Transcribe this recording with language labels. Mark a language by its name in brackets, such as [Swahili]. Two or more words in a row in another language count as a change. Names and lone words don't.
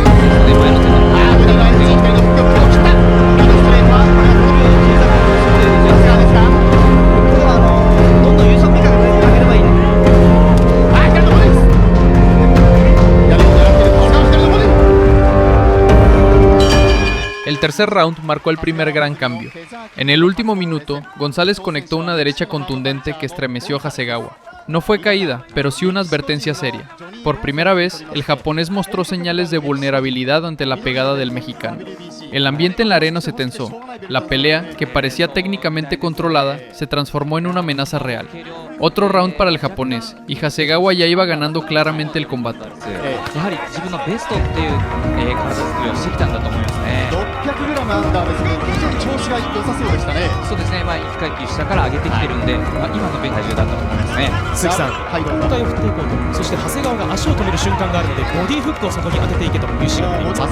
[Japanese] 前の手のあーボディの左のフックを切った。右のストレートはこれは長谷川ですか。ここはどんどん優勝目かければいいね。あー左のボディです。左を狙っている長谷川左のボディ。 [Spanish] El tercer round marcó el primer gran cambio. En el último minuto, González conectó una derecha contundente que estremeció a Hasegawa. No fue caída, pero sí una advertencia seria. Por primera vez, el japonés mostró señales de vulnerabilidad ante la pegada del mexicano. El ambiente en la arena se tensó. La pelea, que parecía técnicamente controlada, se transformó en una amenaza real. Otro round para el japonés, y Hasegawa ya iba ganando claramente el combate. [Japanese] やはり自分のベストっていう、体作りをしてきたんだと思いますね。 600g アンダーですが、非常に調子が良さそうでしたね。そうですね、まあ1階級下から上げてきてるんで、まあ、今の体重だったと思いますね。鈴木さん、はい、どうぞ。交代を振っていこうと、そして長谷川が足を止める瞬間があるので、ボディフックをそこに当てていけという指示があります。